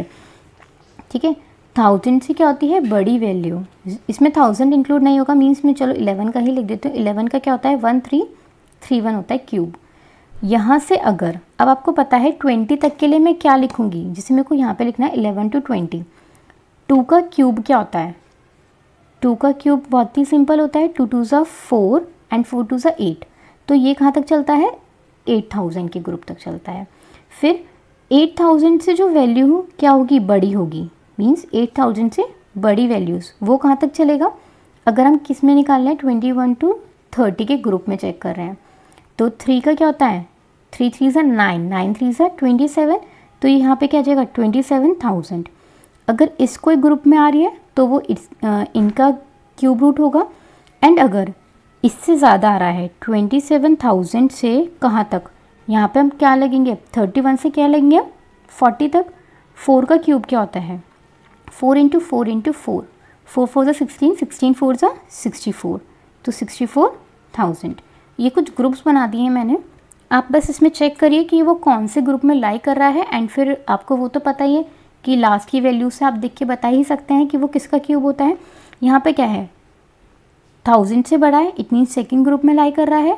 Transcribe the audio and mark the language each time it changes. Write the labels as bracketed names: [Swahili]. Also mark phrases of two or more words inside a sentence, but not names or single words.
[Hindi] ठीक है, 1000 से क्या होती है बड़ी वैल्यू, इसमें 1000 इंक्लूड नहीं होगा, मीन्स मैं चलो 11 का ही लिख देती हूँ। 11 का क्या होता है 1331 होता है क्यूब। यहाँ से अगर अब आपको पता है 20 तक के लिए मैं क्या लिखूँगी, जिसे मेरे को यहाँ पे लिखना है 11 to 20। 2 का क्यूब क्या होता है, 2 का क्यूब बहुत ही सिंपल होता है, [English] 2 2s are 4 and 4 2s are 8. [Hindi] तो ये कहाँ तक चलता है 8000 के ग्रुप तक चलता है। फिर 8000 से जो वैल्यू क्या होगी बड़ी होगी, मीन्स 8000 से बड़ी वैल्यूज़ वो कहाँ तक चलेगा, अगर हम किस में निकाल रहे हैं 21 to 30 के ग्रुप में चेक कर रहे हैं। तो 3 का क्या होता है [English] 3 3s are 9, 9 3s are 27, [Hindi] तो यहाँ पे क्या जाएगा 27000। अगर इसको एक ग्रुप में आ रही है तो वो इनका क्यूब रूट होगा। एंड अगर इससे ज़्यादा आ रहा है 27000 से कहाँ तक, यहाँ पे हम क्या लगेंगे 31 से क्या लगेंगे 40 तक। 4 का क्यूब क्या होता है [English] 4 into 4 into 4, 4 4s are 16, 16 4s are 64, [Hindi] तो 64000। ये कुछ ग्रुप्स बना दिए हैं मैंने, आप बस इसमें चेक करिए कि वो कौन से ग्रुप में लाई कर रहा है। एंड फिर आपको वो तो पता ही है कि लास्ट की वैल्यू से आप देख के बता ही सकते हैं कि वो किसका क्यूब होता है। यहाँ पे क्या है 1000 से बड़ा है, [English] it means second group [Hindi] में लाई कर रहा है।